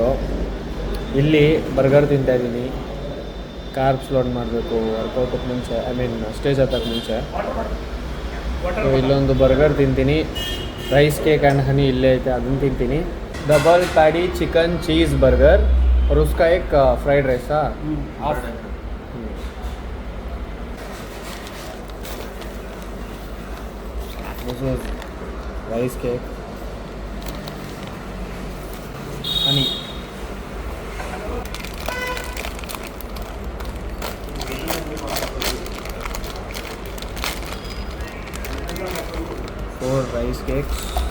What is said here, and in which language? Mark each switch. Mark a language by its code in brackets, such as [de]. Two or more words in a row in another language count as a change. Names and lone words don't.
[kn] ಇಲ್ಲಿ ಬರ್ಗರ್ ತಿಂತಾಯಿದ್ದೀನಿ. [en] carbs load [kn] ಮಾಡಬೇಕು ವರ್ಕೌಟಕ್ಕೆ ಮುಂಚೆ, ಸ್ಟೇಜ್ ಹತ್ತಕ್ಕೆ ಮುಂಚೆ. ಇಲ್ಲೊಂದು ಬರ್ಗರ್ ತಿಂತೀನಿ. [en] rice cake and honey [kn] ಇಲ್ಲೇ ಐತೆ, ಅದನ್ನು ತಿಂತೀನಿ. [en] double patty chicken cheese burger [hi] और उसका एक [en] fried rice [hi] था हाफ. [en] This was rice cake, honey. Four rice cakes.